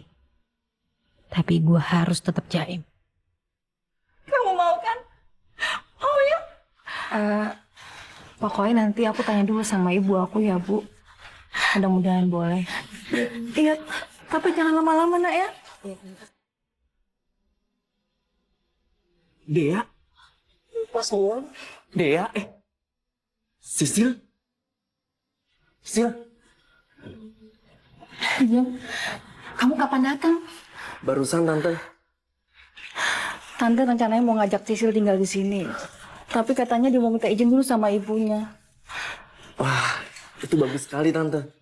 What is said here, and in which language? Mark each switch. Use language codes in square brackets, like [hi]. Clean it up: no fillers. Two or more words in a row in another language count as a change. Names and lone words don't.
[id] Tapi gue harus tetap jaim. Kamu mau kan? Mau ya? Pokoknya nanti aku tanya dulu sama ibu aku ya, Bu. Mudah-mudahan boleh. Iya, tapi jangan lama-lama, nak ya. Dea? Dea? Sisil? Sil? Iya. Kamu kapan datang? Barusan tante. Tante rencananya mau ngajak Sisil tinggal di sini. Tapi katanya dia mau minta izin dulu sama ibunya. Wah, itu bagus sekali tante.